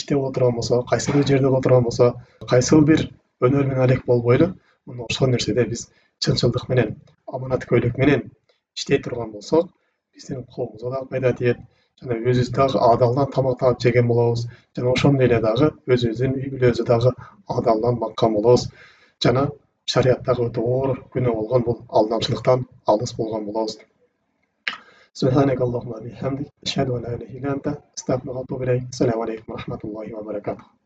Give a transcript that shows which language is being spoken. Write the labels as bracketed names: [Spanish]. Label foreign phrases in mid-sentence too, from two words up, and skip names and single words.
[Kyrgyz] иште боло турган болсо, кайсы бир жерде боло турган болсо, кайсы бир өнөр менен алек болбойлу, мына ошол нерседе биз чынчылдык менен, аманаткөйлүк менен иштей турган болсок, биздин коомубузга дагы пайда тиет, жана өзүбүз дагы адалдан тамак таап жеген болобуз, жана ошондой эле дагы өзүбүздүн үй бүлөбүздү дагы адалдан баккан болобуз, жана шарияттагы өтө оор күнөө болгон бул алдамчылыктан алыс болгон болобуз. [Arabic] سبحانك اللهم وبحمدك أشهد أن لا إله إلا أنت أستغفرك وأتوب إليك. السلام عليكم ورحمة الله وبركاته.